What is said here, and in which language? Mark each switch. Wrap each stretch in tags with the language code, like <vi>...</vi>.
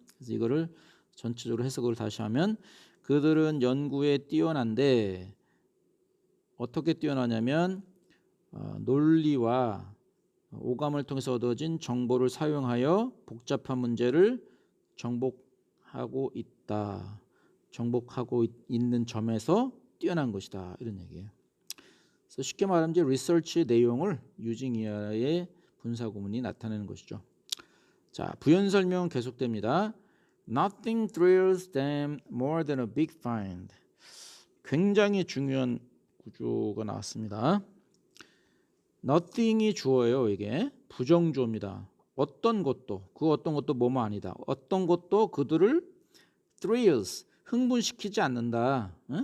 <ko>그래서 이거를 전체적으로 해석을 다시 하면 그들은 연구에 뛰어난데 어떻게 뛰어나냐면 논리와 오감을 통해서 얻어진 정보를 사용하여 복잡한 문제를 정복하고 있다. 정복하고 있는 점에서 뛰어난 것이다. 이런 얘기예요. 그래서 쉽게 말하면 이제 리서치의 내용을 using 이하의 분사구문이 나타내는 것이죠. 자, 부연 설명은 계속됩니다.</ko> <en>Nothing thrills them more than a big find.</en> <ko>굉장히 중요한 구조가 나왔습니다. nothing이 주어예요. 이게 부정주어입니다. 어떤 것도 그 어떤 것도 뭐뭐 아니다. 어떤 것도 그들을 thrills 흥분시키지 않는다.</ko>